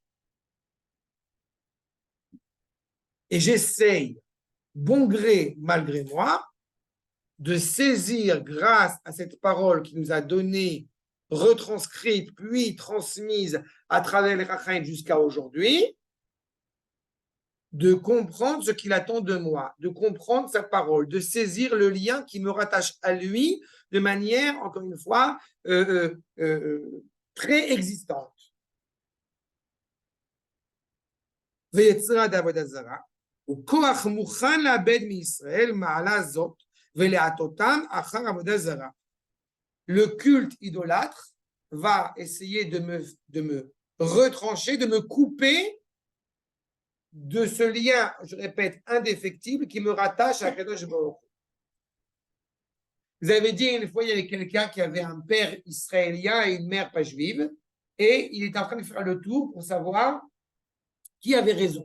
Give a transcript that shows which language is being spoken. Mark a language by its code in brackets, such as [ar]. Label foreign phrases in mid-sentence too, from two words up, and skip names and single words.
[fr] Et j'essaye, bon gré, malgré moi, de saisir grâce à cette parole qui nous a donné retranscrites, puis transmises à travers les Rachaim jusqu'à aujourd'hui, de comprendre ce qu'il attend de moi, de comprendre sa parole, de saisir le lien qui me rattache à lui de manière, encore une fois, préexistante. [he] ויצירה עבודה זרה, וכוח מוכן לאבד מישראל מעלה זאת ולהטותם אחר עבודה זרה. [fr] Le culte idolâtre va essayer de me retrancher, de me couper de ce lien, je répète, indéfectible qui me rattache à [he] קדוש ברוך. [fr] Vous avez dit une fois, il y avait quelqu'un qui avait un père israélien et une mère pas juive, et il était en train de faire le tour pour savoir qui avait raison.